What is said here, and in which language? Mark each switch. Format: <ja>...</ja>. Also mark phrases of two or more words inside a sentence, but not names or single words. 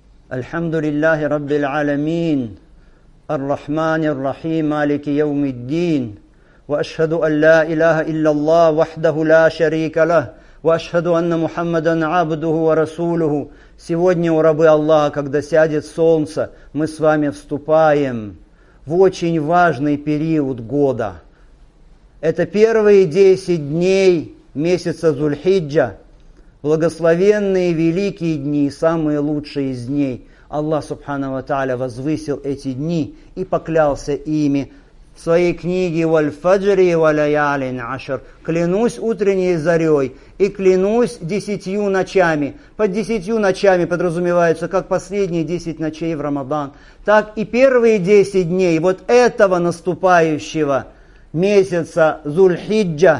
<ar>الحمد لله رب العالمين، الرحمن الرحيم، مالك يوم الدين، وأشهد أن لا إله إلا الله، وحده لا شريك له، وأشهد أن محمدا عبده ورسوله.</ar> <ru>Сегодня, у рабы Аллаха, когда сядет солнце, мы с вами вступаем в очень важный период года. Это первые 10 дней месяца Зуль-Хиджа, благословенные великие дни, самые лучшие из дней. Аллах</ru> <ar>سبحانه وتعالى</ar> <ru>возвысил эти дни и поклялся ими в своей книге</ru> <ar>«والفجر وليال عشر».</ar> <ru>Клянусь утренней зарей и клянусь 10 ночами. Под 10 ночами подразумеваются как последние 10 ночей в Рамадан, так и первые 10 дней вот этого наступающего месяца Зуль-Хиджа.</ru>